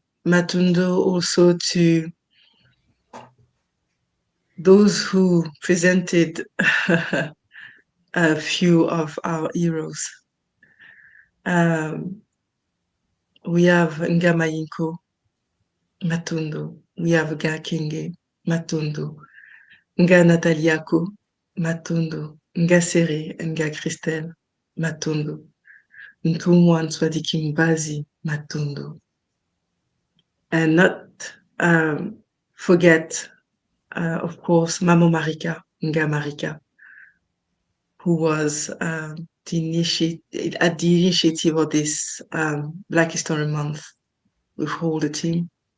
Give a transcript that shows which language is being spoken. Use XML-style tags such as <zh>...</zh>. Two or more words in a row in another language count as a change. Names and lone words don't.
<en>Matundo also to those who presented a few of our heroes. We have Nga Matondo. We have Nga Kenge Matondo. Nga Nataliako Matondo. Nga Sere and Nga Christelle Matondo. Ntumwan Swadikimbazi Matondo. And not forget, of course, Mamo Marika, Nga Marika, who was at the initiative of this Black History Month with all the team.</en>